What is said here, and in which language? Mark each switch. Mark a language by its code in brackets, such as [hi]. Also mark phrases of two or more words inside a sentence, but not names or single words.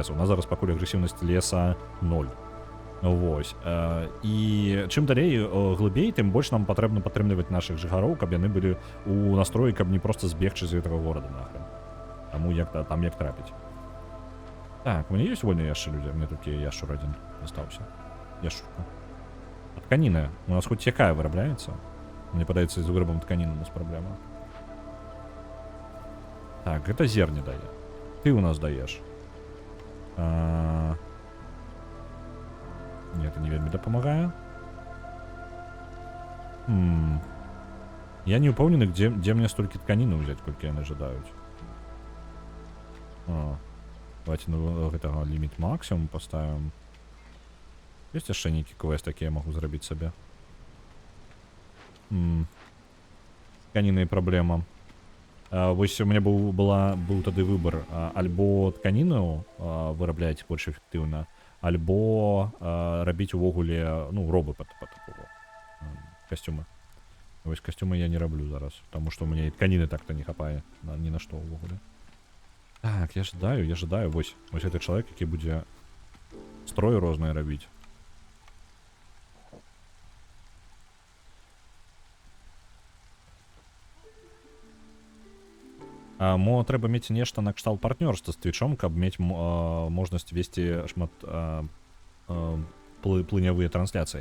[be] У нас зараз пакуль агрэсіўнасць леса 0. Вось. І чым далей глыбей, тым больш нам патрэбна падтрымліваць нашых жыхароў, каб яны былі ў настроі, каб не проста збегчы з гэтага горада нахрен. Таму там як трапіць. Так, [ru] у меня есть вольные [be] яшчэ люди? [ru] Мне тут яшчур один остался. [be] Яшчурка. Тканина. У нас хоть якая вырабляется? Мне падаецца, з вырабам тканины у нас проблема. Так, это зерни дае. [ru] Ты у нас даешь. Нет, это не [be] вельмі дапамагае. Я не упэўнены, [ru] где мне [be] столькі тканіны ўзяць, колькі яны жадаюць. [ru] Давайте на гэтага ліміт максимум поставим. [be] Есть яшчэ нейкі квест, які я магу зрабіць сабе? Тканіны праблема. Вось [ru] у меня [be] быў тады выбор. Альбо тканіну вырабляць больш эфектыўна, альбо рабіць увогуле, ну, робы па касцюмы. Вось касцюмы я не раблю зараз, [ru] потому что у меня [be] і тканіны так-то не хапае ні на што увогуле. Так, я жадаю, вось гэты чалавек, які будзе строі розныя рабіць. Мо трэба мець нешта накшталт партнёрства з твічом, каб мець можнасць весці шмат плынявыя трансляцыі.